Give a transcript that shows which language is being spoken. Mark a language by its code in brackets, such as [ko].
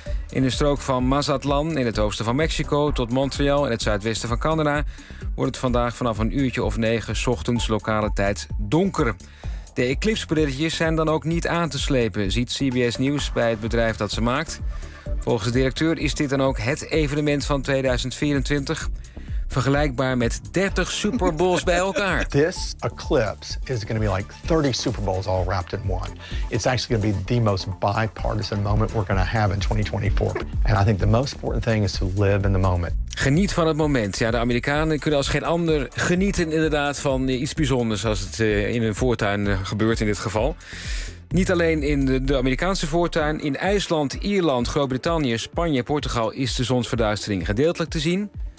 [nl] In de strook van Mazatlan in het oosten van Mexico tot Montreal in het zuidwesten van Canada wordt het vandaag vanaf een uurtje of 9 's ochtends lokale tijd donker. De eclipsbrilletjes zijn dan ook niet aan te slepen, ziet CBS News bij het bedrijf dat ze maakt. Volgens de directeur is dit dan ook het evenement van 2024. Vergelijkbaar met 30 Super Bowls bij elkaar. [en] This eclipse is going to be like 30 Super Bowls all wrapped in one. It's actually going to be the most bipartisan moment we're going to have in 2024. And I think the most important thing is to live in the moment. [nl] Geniet van het moment. Ja, de Amerikanen kunnen als geen ander genieten inderdaad van iets bijzonders als het in hun voortuin gebeurt in dit geval. Niet alleen in de Amerikaanse voortuin, in IJsland, Ierland, Groot-Brittannië, Spanje, Portugal is de zonsverduistering gedeeltelijk te zien.